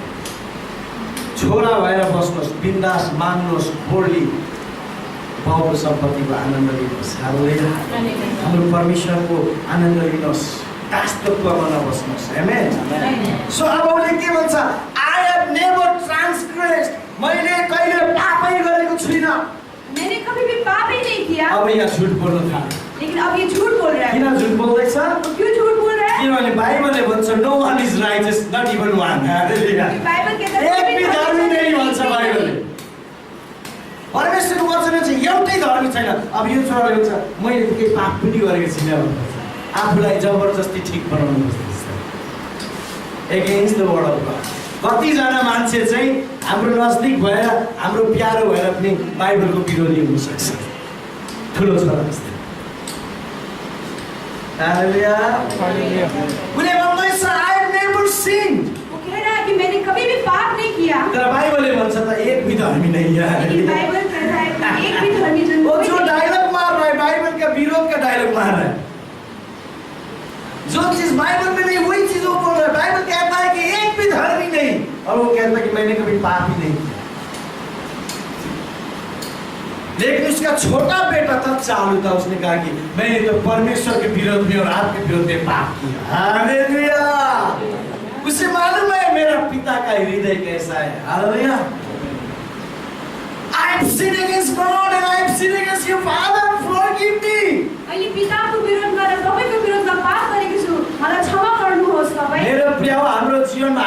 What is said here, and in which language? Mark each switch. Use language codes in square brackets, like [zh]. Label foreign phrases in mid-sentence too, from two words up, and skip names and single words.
[ne] छोरा भएर बस्नुहोस्, बिन्दास माग्नुहोस्, बोल्डी बाउको सम्पत्तिको आनन्द लिनुहोस्। हालेलुया। हाम्रो परमेश्वरको आनन्द लिनुहोस्, दासत्वमा नबस्नुहोस्। आमेन। सो अब उसले के भन्छ? [en] I have never transgressed. [ne] मैले कहिले पापै गरेको छुइनँ। [hi] मैंने कभी भी पाप ही नहीं किया। [ne] अब यहाँ झुट बोल्नु थाल्यो। [hi] लेकिन अब ये झूठ बोल रहा है। [ne] किन झुट बोल्दैछ? [hi] क्यों झूठ बोल रहा है? [ne] किनभने बाइबलले भन्छ [en] no one is righteous, not even one. [ne] हालेलुया। [hi] बाइबल के अंदर एक भी धर्मी नहीं [ne] भन्छ बाइबलले। परमेश्वरको वचनमा चाहिँ एउटै धर्मी छैन। अब यो छोराले भन्छ मैले त केही पाप पनि गरेको छुइनँ भन्छ। आफूलाई जबरजस्ती ठिक बनाउनु खोज्दैछ। [en] against the word of God. [ne] कतिजना मान्छे चाहिँ हाम्रो नजदिक भएर, हाम्रो प्यारो भएर पनि बाइबलको विरोधी हुन सक्छ। ठुलो छोरा जस्तै। हालेलुया। उसले भन्दैछ [en] I have never sinned. [hi] वो कह रहा है कि मैंने कभी भी पाप नहीं किया। [ne] तर बाइबलले भन्छ त [hi] एक भी धर्मी नहीं है। लेकिन बाइबल कहता है कि एक भी धर्मी जन वो कोई जो नहीं। डायलॉग मार रहा है बाइबल का विरोध का डायलॉग मार रहा है। जो चीज बाइबल में नहीं वही चीज वो बोल रहा है। बाइबल कहता है कि एक भी धर्मी नहीं, और वो कहता है कि मैंने कभी पाप ही नहीं किया। लेकिन उसका छोटा बेटा था चालू था, उसने कहा कि मैंने तो परमेश्वर के विरोध में और आपके विरोध में पाप किया। हालेलुया। उसे मालूम है मेरा पिता का हृदय कैसा है। हालेलुया। [en] I have sinned against God and I have sinned against your father. Forgive me. [ne] मैले पिताको विरोध गरेर तपाईको विरोधमा पाप गरेको छु, मलाई क्षमा गर्नुहोस् तपाईँ। मेरो प्रिय हाम्रो जीवन